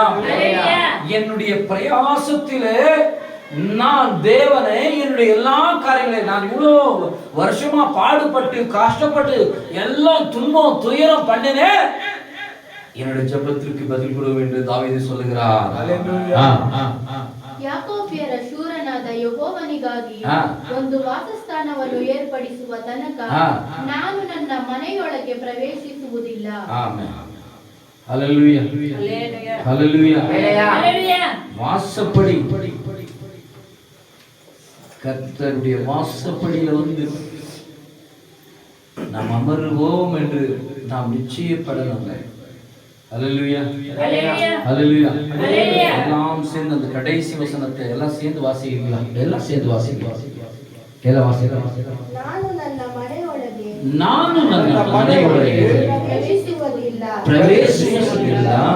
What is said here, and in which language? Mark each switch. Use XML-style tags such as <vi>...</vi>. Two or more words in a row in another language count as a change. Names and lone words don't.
<ta>என்னுடைய பிரயாசத்திலே நான் தேவனை என்னுடைய எல்லா காரியங்களையும் நான் இவ்வளவு வருஷமா பாடுபட்டு கஷ்டப்பட்டு எல்லாம் துன்பம் துயரம் பண்ணினேன், என்னுடைய ஜெபத்திற்கு பதில் கொடு என்று தாவீது சொல்லுகிறார்.</ta> <kn>ಯಾಕೋಬ್ಯರ ಶೂರನಾದ ಯೆಹೋವನಿಗಾಗಿ ಒಂದು ವಾಸಸ್ಥಾನವನ್ನು ಏರ್ಪಡಿಸುವ ತನಕ ನಾನು ನನ್ನ ಮನೆಯೊಳಗೆ ಪ್ರವೇಶಿಸುವುದಿಲ್ಲ. ಆಮೆನ್.</kn> <ta>ஹல்லேலூயா. ஹல்லேலூயா. ஹல்லேலூயா. வாசப்படி, கர்த்தருடைய வாசப்படியில வந்து நாம் அமருவோம் என்று நாம் நிச்சயப்படணும். ஹல்லேலூயா. ஹல்லேலூயா. எல்லாம் சேர்ந்து அந்த கடைசி வசனத்தை எல்லாம் சேர்ந்து வாசிக்கிறீங்களா? எல்லாம் சேர்ந்து வாசிக்கலாம். எல்லாம் வாசிக்கலாம்.</ta> <kn>ನಾನು ನನ್ನ ಮನೆಯೊಳಗೆ ಪ್ರವೇಶಿಸುವುದಿಲ್ಲ,</kn>